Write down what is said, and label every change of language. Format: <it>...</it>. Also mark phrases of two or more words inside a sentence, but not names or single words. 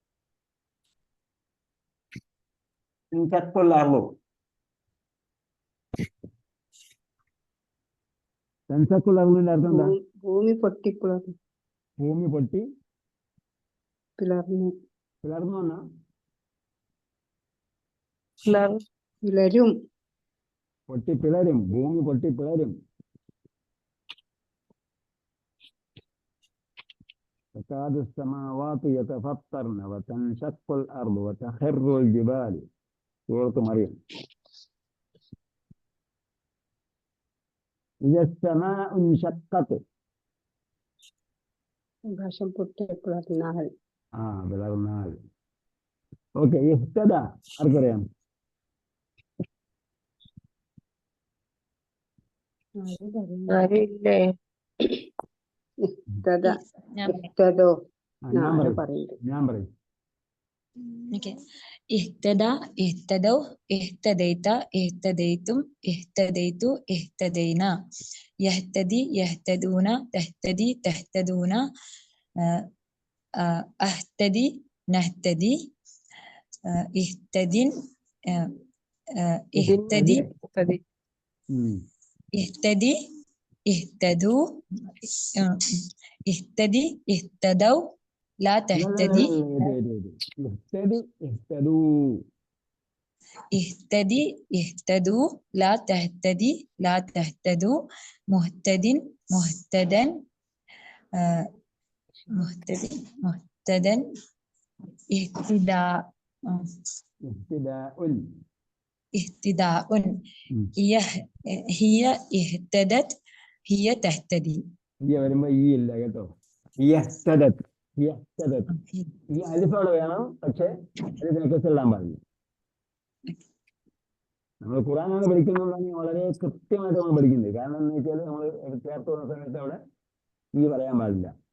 <ar>تنشق الأرض,</ar> <ml>തൻഷക്കുൽ അർദിന്റെ അർത്ഥം എന്താ? ഭൂമി പൊട്ടിപ്പിളർന്നു. ഭൂമി പൊട്ടി പിളർന്നു. പിളർന്നു എന്നാ? പിളരും. പൊട്ടിപ്പിളരും, ഭൂമി പൊട്ടിപ്പിളരും.</ml> <ar>تكاد السماوات يتفطرن وتنشق الأرض وتخر الجبال. سورة مريم. إذا السماء انشقت.</ar> <ml>ആകാശം പൊട്ടിപ്പിളർന്നാൽ. പിളർന്നാൽ. ഓക്കെ, ഇഹ്തദ ആർക്കറിയാം? ആരും ഇല്ലേ? ഇഹ്തദ, ഞാൻ പറയാം. ഇഹ്തദോ. ഞാൻ ആരോ പറയും, പറയുന്നുണ്ട്. ഞാൻ പറയും. Okay.</ml> <ar>اهتدى اهتدوا اهتديت اهتديتم اهتديت اهتدينا يهتدي يهتدون تهتدي تهتدون اهتدي نهتدي اهتدين اهتدي ഇഹ്തദി. اهتدي اهتدوا اهتدي اهتدوا لا تهتدي اهتدي اهتدوا. اهتدي اهتدوا لا تهتدي لا تهتدوا مهتد مهتدا مهتد مهتدا اهتداء ഇഹ്തിദാഉൻ. اهتداء هي هي اهتدت هي تهتدي</ar> <ml>ഈ വരുമ്പോ ഈ ഇല്ല കേട്ടോ.</ml> <ar>يهتدت، يهتدت.</ar> <ml>ഈ അലിഫ് അവിടെ വേണം, പക്ഷെ അതിനൊക്കെ ചെല്ലാൻ പാടില്ല. നമ്മൾ ഖുർആനാണ് പഠിക്കുന്നുണ്ടെങ്കിൽ വളരെ കൃത്യമായിട്ട് നമ്മൾ പഠിക്കുന്നത്. കാരണം എന്ന് വെച്ചാൽ നമ്മൾ ചേർത്ത് വന്ന സമയത്ത് അവിടെ ഈ പറയാൻ പാടില്ല.</ml>